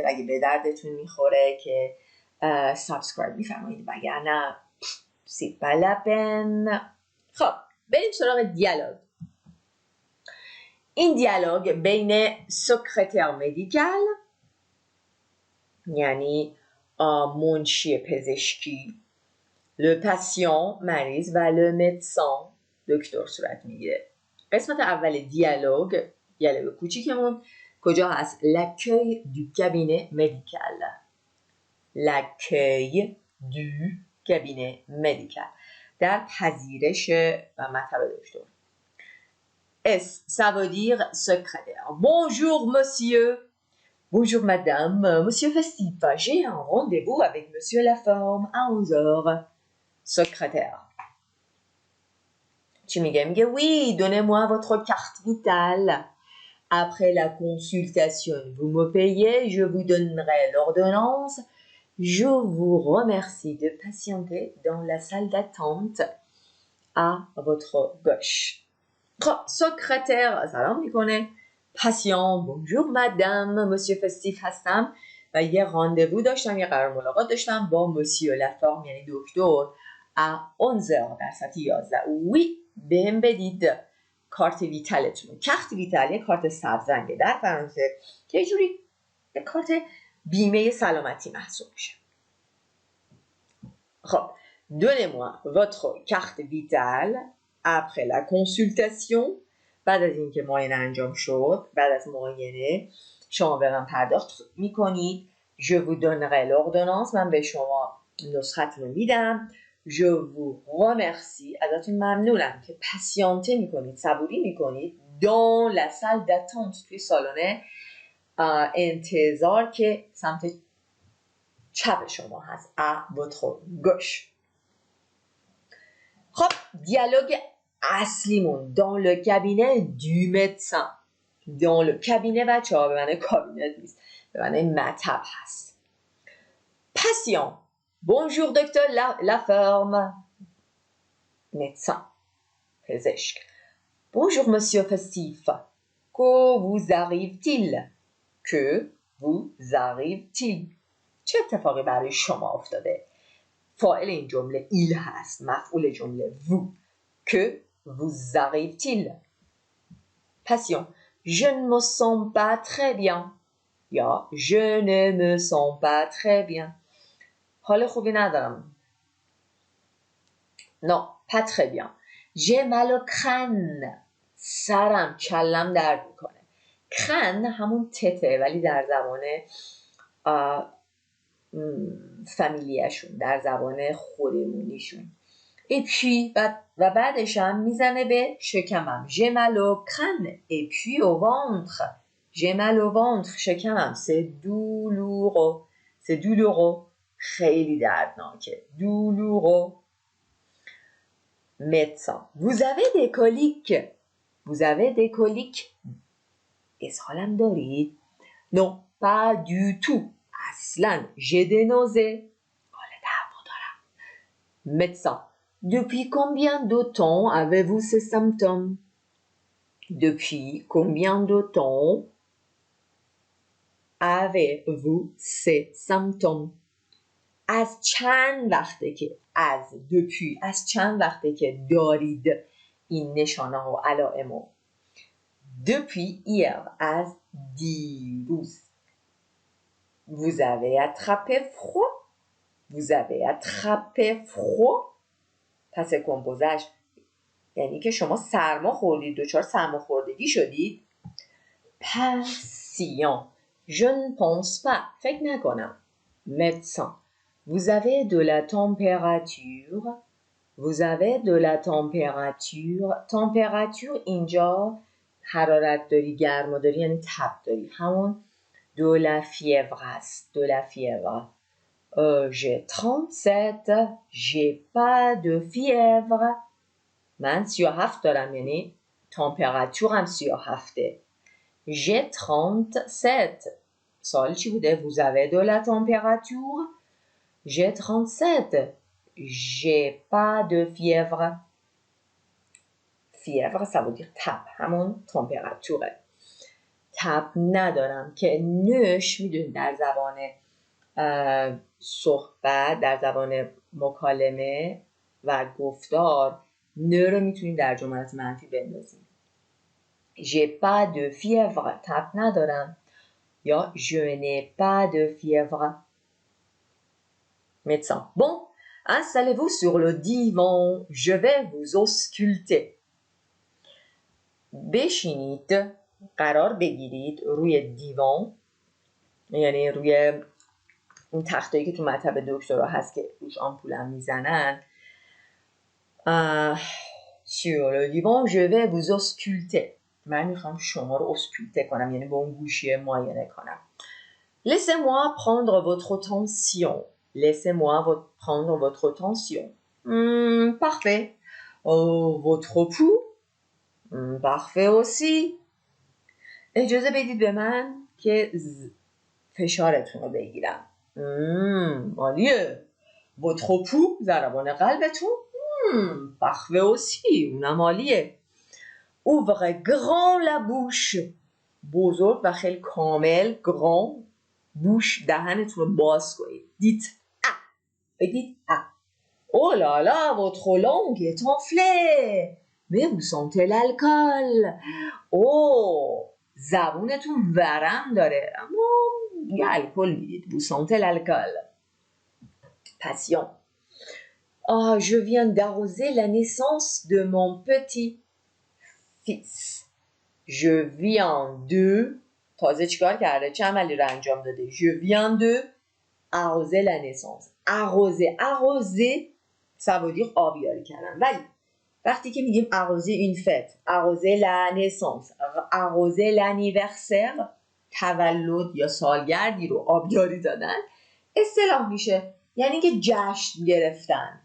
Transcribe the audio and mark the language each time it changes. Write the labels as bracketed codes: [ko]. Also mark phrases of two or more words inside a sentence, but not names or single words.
[fa] اگه به دردتون میخوره که سابسکرایب میفرمایید، وگرنه سی پلاپن. خب بریم سراغ دیالوگ. این دیالوگ بین سکرتر مدیکال یعنی منشی پزشکی، [fr] le patient [fa] مریض و [fr] le médecin [fa] دکتر صورت میگیره. قسمت اول دیالوگ کوچیکمون کجا هست؟ [fr] l'accueil du cabinet médical. l'accueil du cabinet médical [fa] در پذیرش و مطب دکتر. [fr] S, ça veut dire secrétaire. Bonjour monsieur. Bonjour madame. Monsieur Festif, j'ai un rendez-vous avec monsieur Laforme à 11h. Secrétaire. Tu me dis, oui, donnez-moi votre carte vitale. Après la consultation, vous me payez, je vous donnerai l'ordonnance. Je vous remercie de patienter dans la salle d'attente à votre gauche. [fa] خب سکرتر سلام میکنه. پاسیون [fr] bonjour madame monsieur [fa] فستیف هستم و یه راندوو داشتم، یه قرار ملاقات داشتم با مسیو لافورم یعنی دکتر [fr] à 11h [fa] در ساعت 11. وی بهم بدید کارت ویتالتون. کارت ویتال یه کارت سبز رنگه در فرانسه که یه جوری یه کارت بیمه سلامتی محسوب میشه. [fr] خب donnez-moi votre carte vitale après la consultation. [fa] بعد از اینکه معاینه انجام شد، بعد از معاینه شما به من پرداخت میکنید. [fr] je vous donnerai l'ordonnance. [fa] من به شما نسختون رو میدم. [fr] je vous remercie. [fa] ازتون ممنونم که پسیانته میکنید، صبوری میکنید. [fr] dans la salle d'attente [fa] توی سالن انتظار که سمت چپ شما هست. [fr] à votre gauche. [fa] خب دیالوگ اصلیمون [fr] dans le cabinet du médecin. dans le cabinet [fa] بچه ها به معنی کابینت نیست، به معنی مطب هست. [fr] patient bonjour docteur Laforme médecin پزشک. bonjour monsieur Festif que vous arrive-t-il [fa] چه اتفاقی برای شما افتاده؟ فاعل این جمله il هست، مفعول جمله vous. [fr] que vous arrive-t-il؟ patient je ne me sens pas très bien یا je ne me sens pas très bien. [fa] حال خوبی ندارم. [fr] non pas très bien. j'ai mal au crâne. [fa] سرم، کلم درد میکنه. crâne همون تته ولی در زبان فامیلیشون، در زبان خودمونیشون. [fr] et puis [fa] و بعدش هم میزنه به شکمم. [fr] j'ai mal au crâne et puis au ventre. j'ai mal au ventre. شکمم. c'est douloureux. [fa] خیلی دردناکه. [fr] douloureux. médecin vous avez des coliques. [fa] اسهالم دارید؟ [fr] non pas du tout. اصلا j'ai des nausées. [fa] حال دعوا دارم. [fr] médecin depuis combien de temps avez-vous ces symptômes? Depuis combien de temps avez-vous ces symptômes? [fa] از چند وقته که depuis از چند وقته که دارید این نشانه ها و علائمو. [fr] depuis hier [fa] از دیروز. [fr] vous avez attrapé froid. [fa] پس کمپوزش یعنی که شما سرما خوردید، دچار سرماخوردگی شدید. [fr] patient. Je ne pense pas. [fa] فکر نکنم. [fr] médecin. Vous avez de la température. Vous avez de la température. [fa] température اینجا حرارت داری، گرما داری، یعنی تب داری. همون [fr] de la fièvre [fa] است. [fr] de la fièvre. J'ai 37. J'ai pas de fièvre. [fa] من 37 دارم، یعنی تمپراتورم 37. [fr] J'ai 37. [fa] سوال چی بوده؟ [fr] Vous avez de la température? J'ai 37. J'ai pas de fièvre. Fièvre, ça veut dire [fa] تب، همون تمپراتوره. تب ندارم که نش میدونید در زبان صحبت، در زبان مکالمه و گفتار نه رو میتونیم در جملات منفی بندازیم. [fr] J'ai pas de fièvre. [fa] تب ندارم. [fr] یا je n'ai pas de fièvre. Médecin. Bon, installez-vous sur le divan. Je vais vous ausculter. [fa] بشینید، قرار بگیرید روی دیوان، یعنی روی اون تختایی که تو مطب دکترها هست که روش آمپولم میزنن. [fr] Sur le divan, je vais vous ausculter. [fa] من میخوام شما رو اسکولته کنم، یعنی به اون گوشی معاینه کنم. [fr] Laissez-moi prendre votre tension. Laissez-moi prendre votre tension. Parfait. Votre pouls? Parfait aussi. [fa] اجازه بدید به من که فشارتون رو بگیرم. عالیه. [fr] Votre pouls؟ [fa] ضربان قلبتون؟ [fr] Parfait aussi. [fa] اونم عالیه. [fr] Ouvrez grand la bouche. [fa] بزرگ و خیلی کامل. [fr] grand bouche. [fa] دهنتون رو باز کنید. [fr] dites a. [fa] بگید ا. [fr] Oh là là, votre langue est enflée. Mais vous sentez l'alcool. زبونتون ورم داره، اما یه الکل میدید. Vous sentez l'alcool. Patient. Je viens d'arroser la naissance de mon petit fils. Je viens de [fa] تازه چیکار کرده؟ چه عملی رو انجام داده؟ [fr] Je viens de arroser la naissance. arroser ça veut dire [fa] آبیاری کردن. ولی وقتی که میگیم [fr] arroser une fête, arroser la naissance, arroser l'anniversaire, [fa] تولد یا سالگردی رو آبیاری دادن، اصطلاح میشه یعنی که جشن گرفتن.